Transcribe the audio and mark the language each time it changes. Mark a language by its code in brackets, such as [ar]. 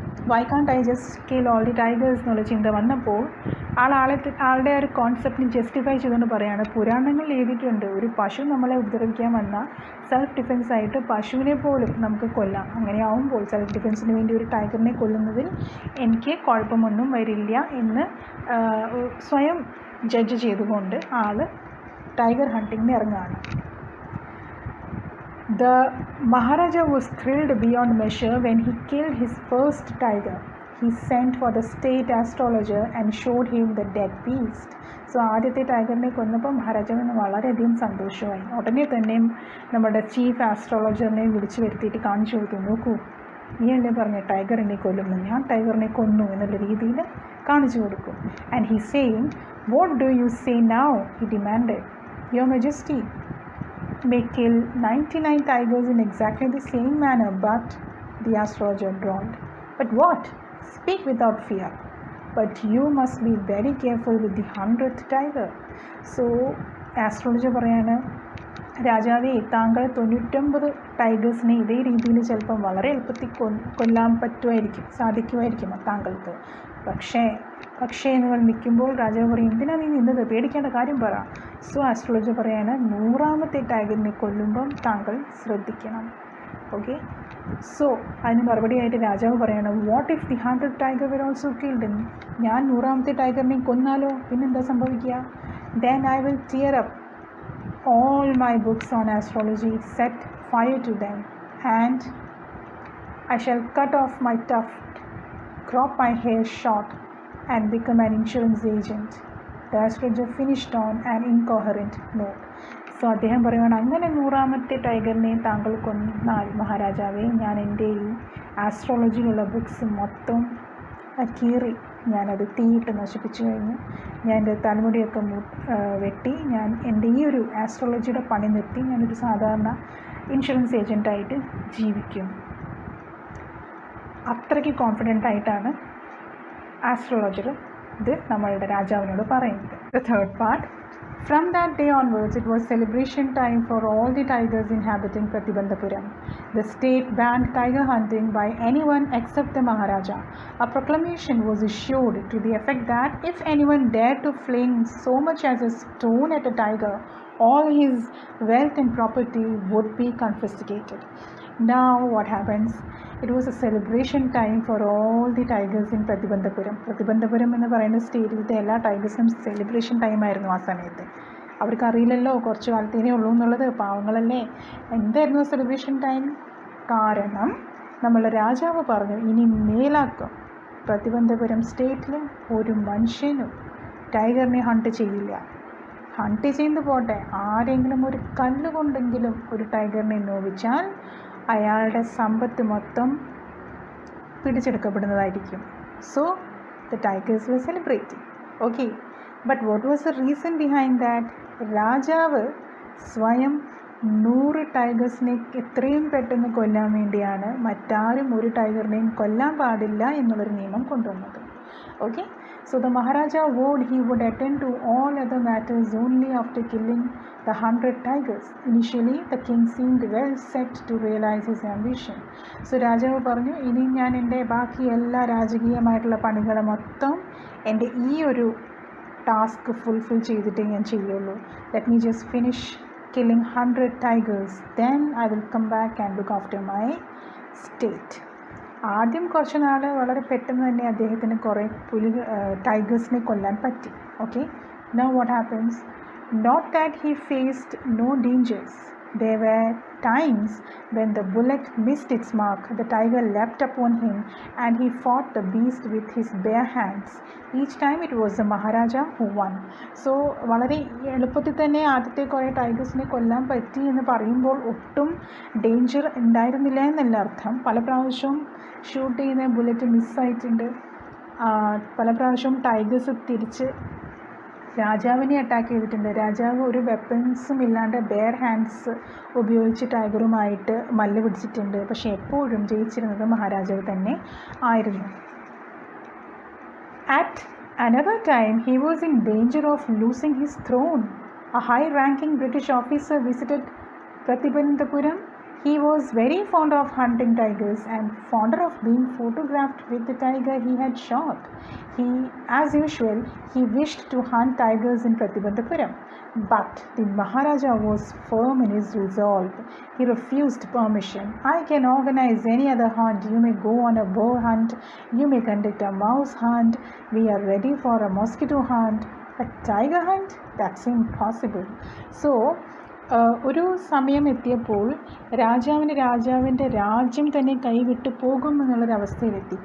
[en] why can't I just kill all the tigers [ml] എന്നുള്ള ചിന്ത വന്നപ്പോൾ ആളുടെ ഒരു കോൺസെപ്റ്റിന് ജസ്റ്റിഫൈ ചെയ്തുകൊണ്ട് പറയുകയാണ്, പുരാണങ്ങളിൽ എഴുതിയിട്ടുണ്ട് ഒരു പശു നമ്മളെ ഉപദ്രവിക്കാൻ വന്നാൽ സെൽഫ് ഡിഫെൻസ് ആയിട്ട് പശുവിനെ പോലും നമുക്ക് കൊല്ലാം. അങ്ങനെയാവുമ്പോൾ സെൽഫ് ഡിഫെൻസിന് വേണ്ടി ഒരു ടൈഗറിനെ കൊല്ലുന്നതിൽ എനിക്ക് കുഴപ്പമൊന്നും വരില്ല എന്ന് സ്വയം ജഡ്ജ് ചെയ്തുകൊണ്ട് ആൾ ടൈഗർ ഹണ്ടിങ്ങിന് ഇറങ്ങുകയാണ്. [en] The Maharaja was thrilled beyond measure when he killed his first tiger. He sent for the state astrologer and showed him the dead beast. [ml] So ആദ്യത്തെ ടൈഗറിനെ കൊന്നപ്പോൾ മഹാരാജാവിന് വളരെയധികം സന്തോഷമായി. ഉടനെ തന്നെ നമ്മുടെ ചീഫ് ആസ്ട്രോളജറിനെ വിളിച്ചു വരുത്തിയിട്ട് കാണിച്ചു കൊടുത്തു, നോക്കൂ നീ അല്ലേ പറഞ്ഞ ടൈഗറിനെ കൊല്ലുന്നു, ഞാൻ ടൈഗറിനെ കൊന്നു എന്നുള്ള രീതിയിൽ കാണിച്ചു കൊടുക്കും. [en] And he saying, what do you say now, he demanded. Your majesty may kill 99 tigers in exactly the same manner, but the astrologer drawled. But what? Speak without fear. But you must be very careful with the 100th tiger. [ml] So, astrologer പറയാണ്, രാജാവേ താങ്കൾ 99 ടൈഗേഴ്സിനെ ഇതേ രീതിയിൽ ചിലപ്പം വളരെ എളുപ്പത്തിൽ കൊല്ലാൻ സാധിക്കുമായിരിക്കും താങ്കൾക്ക്. പക്ഷേ നിങ്ങൾ നിൽക്കുമ്പോൾ രാജാവ് പറയും, എന്തിനാ നീ നിന്നത്, പേടിക്കേണ്ട കാര്യം പറ. സോ ആസ്ട്രോളജർ പറയാണ്, 100ാമത്തെ ടൈഗറിനെ കൊല്ലുമ്പം താങ്കൾ ശ്രദ്ധിക്കണം. [en] okay, so [ml] അതിന് മറുപടിയായിട്ട് രാജാവ് പറയാണ്, [en] What if the 100th tiger were also killed? [ml] ഞാൻ 100ാമത്തെ ടൈഗറിനെ കൊന്നാലോ, പിന്നെന്താ സംഭവിക്കുക? [en] Then I will tear up all my books on astrology, set fire to them, and I shall cut off my tuft, crop my hair short, and become an insurance agent. The astrologer finished on an incoherent note. [ml] So അദ്ദേഹം പറയുകയാണ്, അങ്ങനെ 100ാമത്തെ ടൈഗറിനെ താങ്കൾ കൊന്നാൽ മഹാരാജാവേ, ഞാൻ എൻ്റെ ഈ ആസ്ട്രോളജിയിലുള്ള books മൊത്തം കീറി ഞാനത് തീയിട്ട് നശിപ്പിച്ചു കഴിഞ്ഞു. ഞാൻ എൻ്റെ തലമുടിയൊക്കെ വെട്ടി ഞാൻ എൻ്റെ ഈ ഒരു ആസ്ട്രോളജിയുടെ പണി നിർത്തി ഞാനൊരു സാധാരണ ഇൻഷുറൻസ് ഏജൻറ്റായിട്ട് ജീവിക്കും. അത്രയ്ക്ക് കോൺഫിഡൻ്റ് ആയിട്ടാണ് ആസ്ട്രോളജർ ഇത് നമ്മളുടെ രാജാവിനോട് പറയുന്നത്. [en] The third part. From that day onwards, it was celebration time for all the tigers inhabiting Pratibandhapuram. The state banned tiger hunting by anyone except the Maharaja. A proclamation was issued to the effect that if anyone dared to fling so much as a stone at a tiger, all his wealth and property would be confiscated. Now what happens? It was a celebration time for all the tigers in Pratibandhapuram. [ml] Pratibandhapuram എന്ന് പറയുന്ന സ്റ്റേറ്റിലത്തെ എല്ലാ ടൈഗേഴ്സിനും celebration ടൈമായിരുന്നു ആ സമയത്ത്. അവർക്ക് അറിയില്ലല്ലോ കുറച്ച് കാലത്തേനേ ഉള്ളൂ എന്നുള്ളത്, പാവങ്ങളല്ലേ. എന്തായിരുന്നു സെലിബ്രേഷൻ ടൈം? കാരണം നമ്മളുടെ രാജാവ് പറഞ്ഞു, ഇനി മേലാക്കം പ്രതിബന്ധപുരം സ്റ്റേറ്റിൽ ഒരു മനുഷ്യനും ടൈഗറിനെ ഹണ്ട് ചെയ്യില്ല. ഹണ്ട് ചെയ്യുന്നത് പോട്ടെ, ആരെങ്കിലും ഒരു കല്ലുകൊണ്ടെങ്കിലും ഒരു ടൈഗറിനെ നോവിച്ചാൽ അയാളുടെ സമ്പത്ത് മൊത്തം പിടിച്ചെടുക്കപ്പെടുന്നതായിരിക്കും. [en] So the tigers were celebrating. Okay, but what was the reason behind that? [ml] രാജാവ് സ്വയം 100 ടൈഗേഴ്സിനെ എത്രയും പെട്ടെന്ന് കൊല്ലാൻ വേണ്ടിയാണ് മറ്റാരും ഒരു ടൈഗറിനെയും കൊല്ലാൻ പാടില്ല എന്നുള്ളൊരു നിയമം കൊണ്ടുവന്നത്. [en] Okay, so the Maharaja vowed he would attend to all other matters only after killing the 100 tigers. Initially, the king seemed well set to realize his ambition. [ml] So രാജാവ് പറഞ്ഞു, ഇനി ഞാൻ എൻ്റെ ബാക്കി എല്ലാ രാജകീയമായിട്ടുള്ള പണികൾ മൊത്തം എൻ്റെ ഈ ഒരു ടാസ്ക് ഫുൾഫിൽ ചെയ്തിട്ടേ ഞാൻ ചെയ്യുള്ളൂ. [en] Let me just finish killing 100 tigers, then I will come back and look after my state. [ml] ആദ്യം കുറച്ച് നാൾ വളരെ പെട്ടെന്ന് തന്നെ അദ്ദേഹത്തിന് കുറേ ടൈഗേഴ്സിനെ കൊല്ലാൻ പറ്റി. [en] Okay, now what happens? Not that he faced no dangers. There were times when the bullet missed its mark, the tiger leapt upon him and he fought the beast with his bare hands. Each time it was the Maharaja who won. [ml] So വളരെ എളുപ്പത്തിൽ തന്നെ ആദ്യത്തെ കുറേ ടൈഗേഴ്സിനെ കൊല്ലാൻ പറ്റി എന്ന് പറയുമ്പോൾ ഒട്ടും ഡേഞ്ചർ ഉണ്ടായിരുന്നില്ല എന്നല്ല അർത്ഥം. പല പ്രാവശ്യവും ഷൂട്ട് ചെയ്യുന്ന ബുള്ളറ്റ് മിസ്സായിട്ടുണ്ട്. പല പ്രാവശ്യവും ടൈഗേഴ്സ് തിരിച്ച് രാജാവിനെ അറ്റാക്ക് ചെയ്തിട്ടുണ്ട്. രാജാവ് ഒരു വെപ്പൺസും ഇല്ലാണ്ട് ബെയർ ഹാൻഡ്സ് ഉപയോഗിച്ച് ടൈഗറുമായിട്ട് മല്ല് പിടിച്ചിട്ടുണ്ട്. പക്ഷേ എപ്പോഴും ജയിച്ചിരുന്നത് മഹാരാജാവ് തന്നെ ആയിരുന്നു. [en] At another time he was in danger of losing his throne. A high ranking British officer visited Pratibandhapuram. He was very fond of hunting tigers and fonder of being photographed with the tiger he had shot. As usual, he wished to hunt tigers in Pratibandhapuram. But the Maharaja was firm in his resolve. He refused permission. I can organize any other hunt. You may go on a boar hunt. You may conduct a mouse hunt. We are ready for a mosquito hunt. A tiger hunt? That's impossible. [ml] So, ഒരു സമയം എത്തിയപ്പോൾ രാജാവിൻ്റെ രാജ്യം തന്നെ കൈവിട്ട് പോകുമെന്നുള്ളൊരവസ്ഥയിലെത്തി.